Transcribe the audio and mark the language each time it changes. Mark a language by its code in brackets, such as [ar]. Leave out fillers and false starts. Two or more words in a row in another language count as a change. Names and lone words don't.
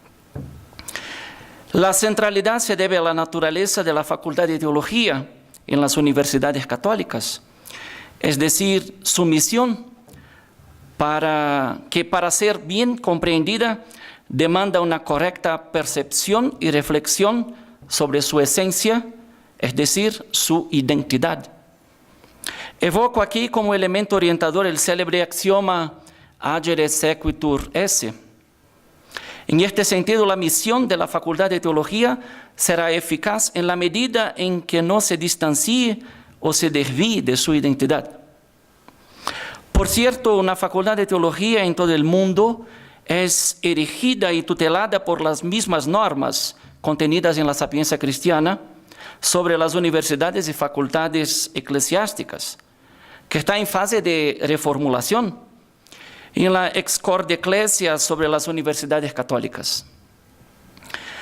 [es] La centralidad se debe a la naturaleza de la Facultad de Teología en las universidades católicas, es decir, su misión, para ser bien comprendida, demanda una correcta percepción y reflexión sobre su esencia, es decir, su identidad. Evoco aquí como elemento orientador el célebre axioma [la] agere sequitur esse. [es] En este sentido, la misión de la Facultad de Teología será eficaz en la medida en que no se distancie o se desvíe de su identidad. Por cierto, una Facultad de Teología en todo el mundo es erigida y tutelada por las mismas normas contenidas en la Sapiencia Cristiana sobre las universidades y facultades eclesiásticas, que está en fase de reformulación, y en la Ex Cor de Ecclesia sobre las universidades católicas.